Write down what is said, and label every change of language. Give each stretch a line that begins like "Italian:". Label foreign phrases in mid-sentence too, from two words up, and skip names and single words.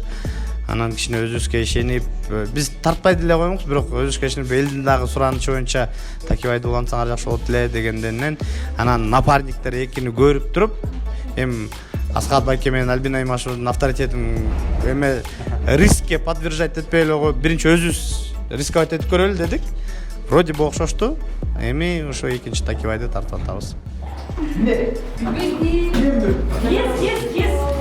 Kyrgyz: Анан кичине өзүбүзгө ишенип, биз тартпай деле коймокпуз, бирок өзүбүзгө ишенип элдин дагы суранычы боюнча Такебайды улантсаңар жакшы болот эле дегенден, анан напарниктер 2-ни көрүп туруп, эми Асхат Байке менен Альбина Имашевдин авторитетин эме рискке подвержать этпей эле го биринчи өзүбүз рисковать этип көрөлү дедик.
Russian: Вроде бы окшошту.
Kyrgyz: Эми ошо экинчи Такебайды тартып атабыз.
English: Yes, yes, yes.